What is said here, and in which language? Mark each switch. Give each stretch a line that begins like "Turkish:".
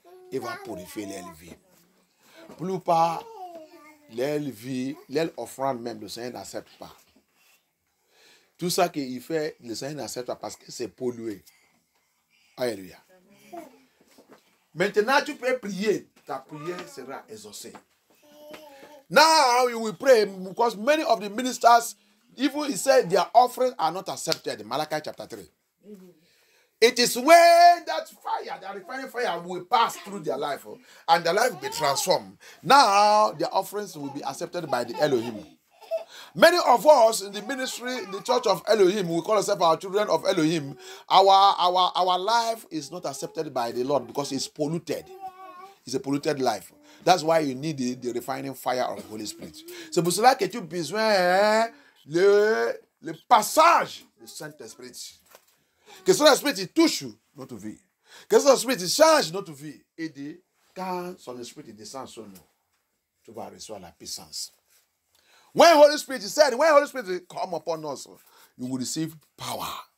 French: Il va purifier leur vie. Plus pas, leur vie, leur offrande même, le Seigneur n'accepte pas. Tout ça qu'il fait, le Seigneur n'accepte pas parce que c'est pollué. Alléluia. Maintenant, tu peux prier. Ta prière sera exaucée.
English: Now you will pray because many of the ministers, even he said their offerings are not accepted. Malachi chapter 3. It is when that fire, that refining fire will pass through their life and their life will be transformed. Now their offerings will be accepted by the Elohim. Many of us in the ministry, in the church of Elohim, we call ourselves our children of Elohim. Our life is not accepted by the Lord because it's polluted. It's a polluted life. That's why you need the refining fire of the Holy Spirit.
French: C'est pour cela que tu as besoin le passage du Saint-Esprit. Que son esprit touche notre vie. Que son esprit change notre vie. Et quand son esprit descend sur nous, tu vas recevoir la puissance.
English: When Holy Spirit said, when Holy Spirit come upon us, you will receive power.